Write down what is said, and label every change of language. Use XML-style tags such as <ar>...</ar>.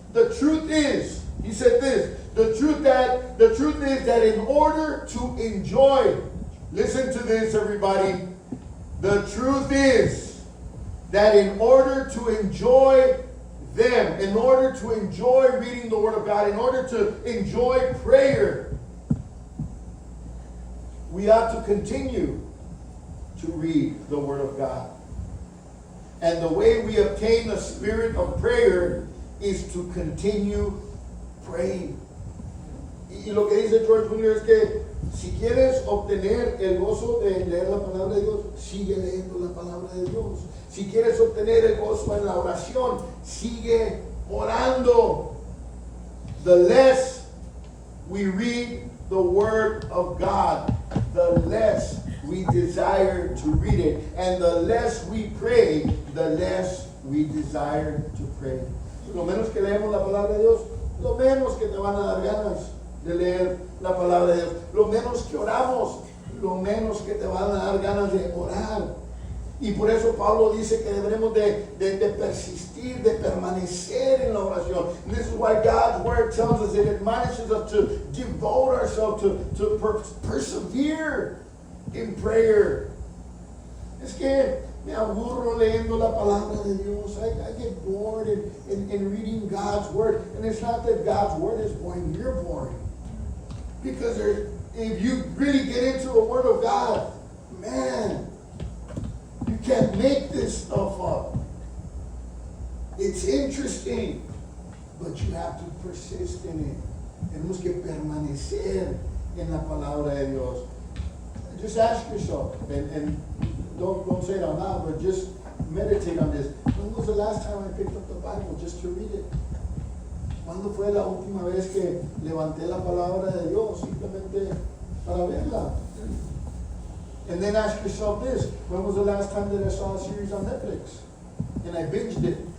<en>The truth is, he said this, the truth is that in order to enjoy, listen to this everybody, the truth is that in order to enjoy them, in order to enjoy reading the Word of God, in order to enjoy prayer, we ought to continue to read the Word of God. And the way we obtain the spirit of prayer is to continue praying.</en> <es>Y lo que dice George Mueller es que si quieres obtener el gozo de leer la palabra de Dios, sigue leyendo la palabra de Dios. Si quieres obtener el gozo en la oración, sigue orando.</es> <en>The less we read the Word of God, the less we desire to read it. And the less we pray, the less we desire to pray.</en> <es>Lo menos que leemos la palabra de Dios, lo menos que te van a dar ganas de leer la palabra de Dios. Lo menos que oramos, lo menos que te van a dar ganas de orar. Y por eso Pablo dice que deberemos de persistir, de permanecer en la oración.</es> <en>And this is why God's Word tells us, it admonishes us to devote ourselves, to persevere in prayer.</en> <es>Es que me aburro leyendo la palabra de Dios.</es> <en>I get bored in reading God's Word. And it's not that God's Word is boring, you're boring. Because if you really get into the Word of God, man, you can't make this stuff up. It's interesting, but you have to persist in it.</en> <es>Tenemos que permanecer en la palabra de Dios.</es> <en>Just ask yourself, and don't say it out loud, but just meditate on this. When was the last time I picked up the Bible just to read it?</en> <es>¿Cuándo fue la última vez que levanté la palabra de Dios simplemente para verla?</es> <en>And then ask yourself this, when was the last time that I saw a series on Netflix and I binged it?</en>